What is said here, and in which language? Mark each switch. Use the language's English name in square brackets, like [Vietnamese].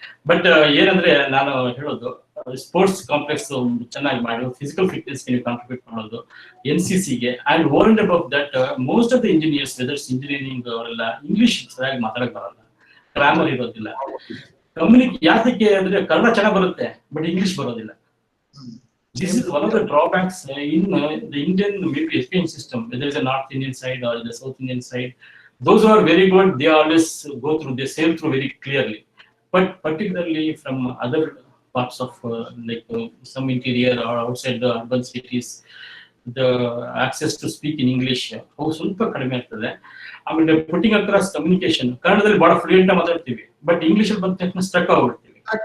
[Kannada] But ಏನಂದ್ರೆ ನಾನು ಹೇಳೋದು, ಸ್ಪೋರ್ಟ್ಸ್ ಕಾಂಪ್ಲೆಕ್ಸ್ ಚೆನ್ನಾಗಿ ಮಾಡಿ ಫಿಸಿಕಲ್ ಫಿಟ್ನೆಸ್ ಗೆ ಕಾಂಟ್ರಿಬ್ಯೂಟ್ ಮಾಡೋದು, NCC-ಗೆ. [English] and over and above that, most of the engineers, [Kannada] weathers engineering ಅವರೆಲ್ಲ ಇಂಗ್ಲಿಷ್ ಸರಿಯಾಗಿ ಮಾತಾಡಕ್ ಬರಲ್ಲ, ಗ್ರಾಮರ್ ಇರೋದಿಲ್ಲ. ಯಾತಕ್ಕೆ ಅಂದ್ರೆ ಕನ್ನಡ ಚೆನ್ನಾಗಿ ಬರುತ್ತೆ ಬಟ್ ಇಂಗ್ಲಿಷ್ ಬರೋದಿಲ್ಲ. [English] This is one of the drawbacks in the Indian maybe education system, whether it's a North Indian side or the South Indian side. Those who are very good, they always go through, they sail through very clearly. But particularly from other parts of some interior or outside the urban cities, the access to speak in English [Kannada] ಸ್ವಲ್ಪ ಕಡಿಮೆ ಆಗ್ತದೆ. ಆಮೇಲೆ putting across communication, ಕನ್ನಡದಲ್ಲಿ ಬಹಳ fluent ಆಗಿ ಮಾತಾಡ್ತೀವಿ, but English ಅಲ್ಲಿ ಬಂದ ತಕ್ಷಣ ಸ್ಟ್ರಕ್ ಆಗ್ಬಿಡ್ತೀವಿ.